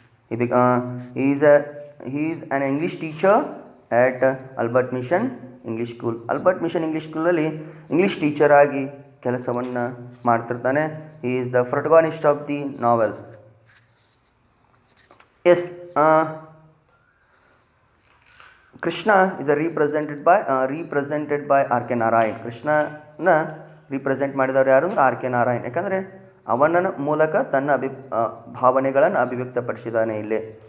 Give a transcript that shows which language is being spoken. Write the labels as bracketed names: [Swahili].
[English] He is an English teacher at Albert Mission English School. [Kannada] Albert Mission English School ಅಲ್ಲಿ English teacher ಆಗಿ ಕೆಲಸವನ್ನು ಮಾಡ್ತಿರ್ತಾನೆ. [English] He is the protagonist of the novel. Yes, Krishna is represented by R K Narayan. [Kannada] ಕೃಷ್ಣನ represent ಮಾಡಿದವರು ಯಾರು? R K Narayan. ಯಾಕಂದರೆ ಅವನ ಮೂಲಕ ತನ್ನ ಭಾವನೆಗಳನ್ನು ಅಭಿವ್ಯಕ್ತಪಡಿಸಿದ್ದಾನೆ ಇಲ್ಲಿ.